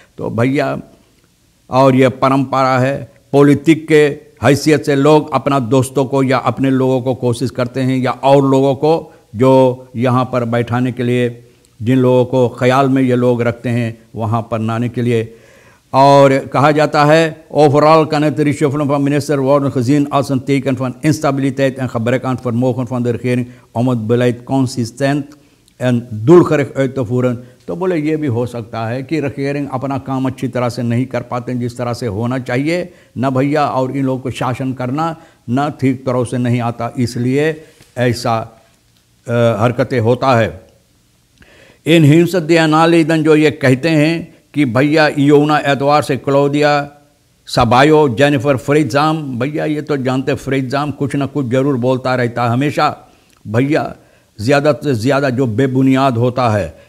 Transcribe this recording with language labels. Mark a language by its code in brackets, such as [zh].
[hi] तो भैया और ये परंपरा है। पॉलिटिक के हैसियत से लोग अपना दोस्तों को या अपने लोगों को कोशिश करते हैं या और लोगों को जो यहाँ पर बैठाने के लिए, जिन लोगों को ख्याल में ये लोग रखते हैं वहाँ पर लाने के लिए। और कहा जाता है [nl] overal kan het reshuffelen van minister worden gezien als een teken van instabiliteit en gebrek aan vermogen van de regering om het beleid consistent en doelgericht uit te voeren। [hi] तो बोले ये भी हो सकता है कि regering अपना काम अच्छी तरह से नहीं कर पाते जिस तरह से होना चाहिए ना भैया, और इन लोगों को शासन करना ना ठीक तरह से नहीं आता, इसलिए ऐसा हरकतें होता है। इन हिंसक DNA-leden जो ये कहते हैं कि भैया योना एतवार से क्लोदिया सबायो जेनिफर फ्रीजाम, भैया ये तो जानते फ्रीजाम कुछ ना कुछ ज़रूर बोलता रहता है हमेशा भैया, ज़्यादा से ज़्यादा जो बेबुनियाद होता है।